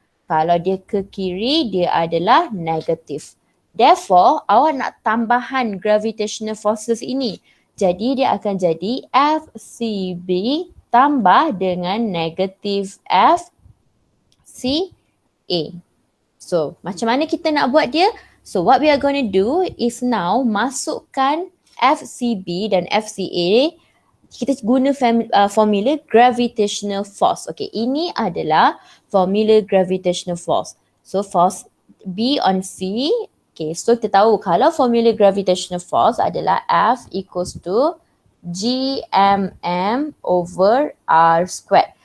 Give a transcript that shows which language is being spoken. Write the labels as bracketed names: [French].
[Malay] Kalau dia ke kiri, dia adalah negatif. Therefore, awak nak tambahan gravitational forces ini. Jadi dia akan jadi FCB tambah dengan negatif FCA. So, macam mana kita nak buat dia? [English] So, what we are going to do is now [Malay] masukkan FCB dan FCA. Kita guna formula gravitational force. Okay, ini adalah formula gravitational force. [English] So, force B on C. [Malay] Okay, so kita tahu kalau formula gravitational force adalah [English] F equals to GMM over R squared.